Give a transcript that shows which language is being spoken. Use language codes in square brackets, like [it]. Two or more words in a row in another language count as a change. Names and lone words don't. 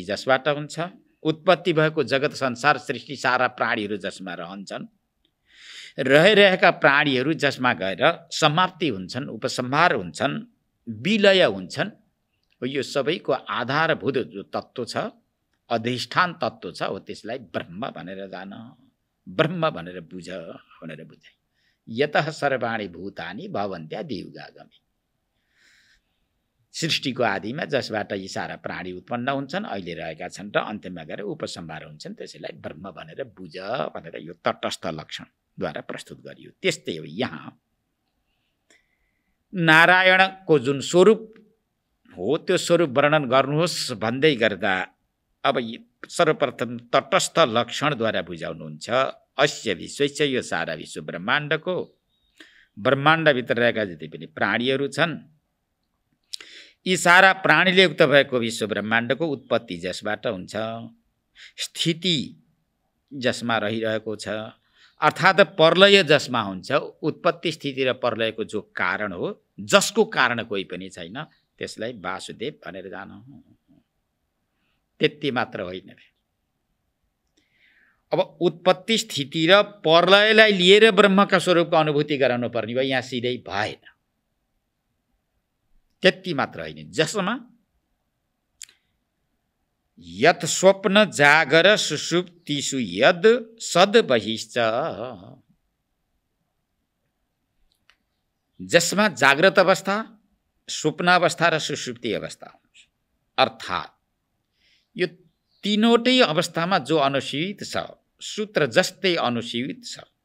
[ne] जसबाट हुन्छ, उत्पत्ति भएको जगत संसार सृष्टि सारा प्राणीहरू जसमा रहन्छन्, रहिरहेका प्राणीहरू जसमा गएर समाप्ति हुन्छन्, उपसंहार हुन्छन्, विलय हुन्छन्, यो सबैको आधारभूत जो तत्त्व छ, अधिष्ठान तत्त्व छ, हो त्यसलाई ब्रह्म भनेर जान, ब्रह्म भनेर बुझ भनेर बुझाइ। [sa] यतः सर्वाणि भूतानि भवन्त्यादियुगागमे। [ne] सृष्टिको आदिमा जसबाट यी सारा प्राणी उत्पन्न हुन्छन्, अहिले रहेका छन् र अन्त्यमा गएर उपसंहार हुन्छन्, त्यसैलाई ब्रह्म भनेर बुझ भनेर यो तटस्थ लक्षणद्वारा प्रस्तुत गरियो। त्यस्तै हो यहाँ नारायणको जुन स्वरूप हो त्यो स्वरूप वर्णन गर्नुहोस् भन्दै गर्दा अब सर्वप्रथम तटस्थ लक्षणद्वारा बुझाउनुहुन्छ। [sa] अस्य विश्वस्य, [ne] यो सारा विश्व ब्रह्माण्डको, ब्रह्माण्डभित्र रहेका जति पनि प्राणीहरू छन्, यी सारा प्राणीले युक्त भएको विश्व ब्रह्माण्डको उत्पत्ति जसबाट हुन्छ, स्थिति जसमा रहिरहेको छ, अर्थात् प्रलय जसमा हुन्छ, उत्पत्ति स्थिति र प्रलयको जो कारण हो, जसको कारण कोही पनि छैन, त्यसलाई वासुदेव भनेर जानु। त्यति मात्र होइन। अब उत्पत्ति स्थिति र प्रलयलाई लिएर ब्रह्मका स्वरूपको अनुभूति गराउनु पर्ने भयो, यहाँ सिधै भएन। त्यति मात्र होइन, जसमा [sa] यत स्वप्न जागर सुषुप्तिषु यद सद बहिश्च, [ne] जसमा जाग्रत अवस्था, स्वप्नावस्था र सुषुप्ति अवस्था हुन्छ। अर्थात् यो तीनवटै अवस्थामा जो अनुशीवित छ, सूत्र जस्तै अनुशीवित छ।